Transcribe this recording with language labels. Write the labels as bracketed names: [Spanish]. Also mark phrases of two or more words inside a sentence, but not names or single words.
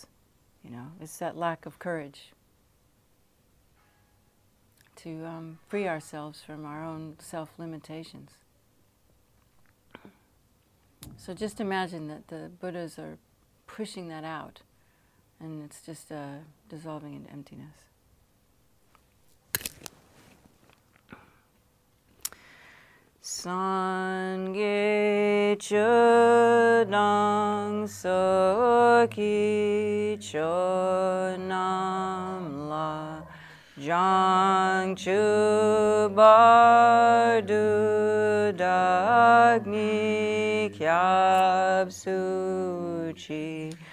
[English] You know, it's that lack of courage to free ourselves from our own self-limitations. So just imagine that the Buddhas are pushing that out, and it's just dissolving into emptiness. [Tibetan] སངས་རྒྱས་ཆོས་དང་ཚོགས་ཀྱི་མཆོག་རྣམས་ལ་བྱང་ཆུབ་བར་དུ་བདག་ནི་སྐྱབས་སུ་མཆི